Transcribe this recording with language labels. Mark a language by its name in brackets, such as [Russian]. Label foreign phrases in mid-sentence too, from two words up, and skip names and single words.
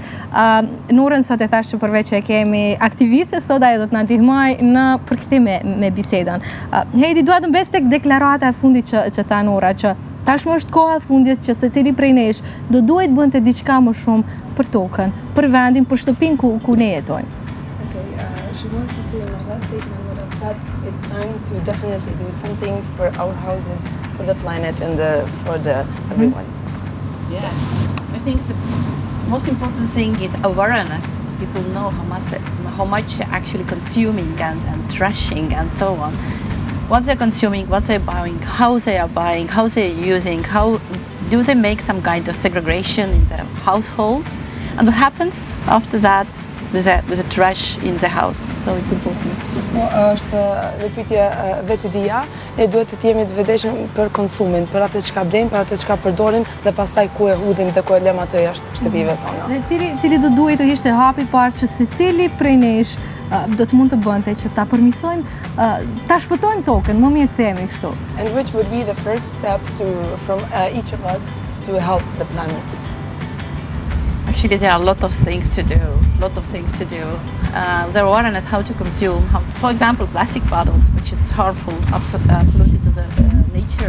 [Albanian] Norën sot e thashë që përveç që kemi aktiviste, sot ajo do të na ndihmoj në përkthim me bisedën. Heidi, dua të mbes tek deklarata e fundit që tha Nora, që tashmë është koha e fundit që secili prej nesh do duhet bënte diçka më shumë për tokën, për vendin, për shtëpinë ku ne jetojmë. [English] She wants to say in my last statement what I've said, it's time to definitely do something for our houses, for the planet and for everyone. Yes, I think the most important thing is awareness. People know how much actually consuming and trashing and so on. What they're consuming, what they're buying, how they are buying, how they're using, how do they make some kind of segregation in their households, and what happens after that with the trash in the house. So it's important. [Albanian] Po, është dhe pyetja vetë dia, ne duhet të jemi të vetëdijshëm për konsumin, për atë çka blejmë, për atë çka përdorim dhe pastaj ku e hudhim dhe ku e lëm atë jashtë shtëpive tona. Dhe cili do duhet të ishte hapi i parë që secili prej nesh do të mund të bënte që ta përmirësojmë, ta shpëtojmë tokën, më mirë themi kështu. [English] And which would be the first step from each of us to help the planet. Actually, there are a lot of things to do. The awareness how to consume, for example, plastic bottles, which is harmful absolutely to the nature.